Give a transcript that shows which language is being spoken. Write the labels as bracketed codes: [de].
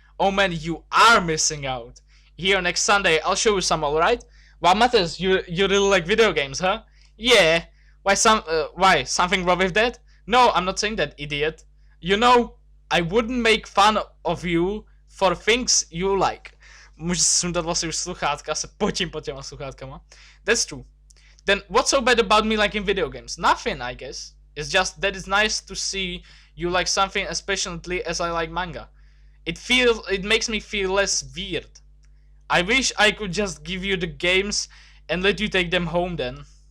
[en] Oh man, you are missing out. Here next Sunday, I'll show you some, alright? Wow, Matthias, you really like video games, huh? Yeah. Why something wrong with that? No, I'm not saying that, idiot. You know, I wouldn't make fun of you for things you like. [cs] Můžu si sundat vlastně už sluchátka, se potím pod těma sluchátkama. [en] That's true. Then what's so bad about me liking video games? Nothing, I guess. It's just that it's nice to see you like something as passionately as I like manga. It makes me feel less weird. I wish I could just give you the games and let you take them home then.